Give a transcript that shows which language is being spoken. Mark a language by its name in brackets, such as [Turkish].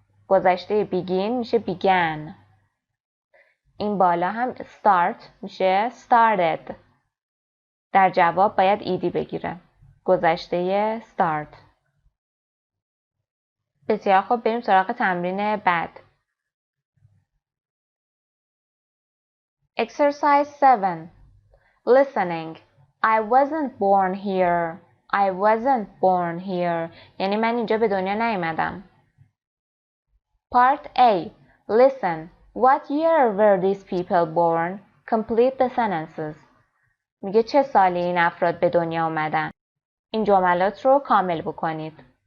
[Persian] گذشته begin میشه began. این بالا هم start میشه started. در جواب باید ایدی بگیره. گذشته start. بسیار خوب، بریم سراغ تمرین بعد. [English] Exercise 7. Listening. I wasn't born here. I wasn't born here. [Persian] یعنی من اینجا به دنیا نیومدم. [English] Part A. Listen. What year were these people born? Complete the sentences. [Persian] میگه چه سالی این افراد به دنیا آمدن؟ این جملات رو کامل بکنید.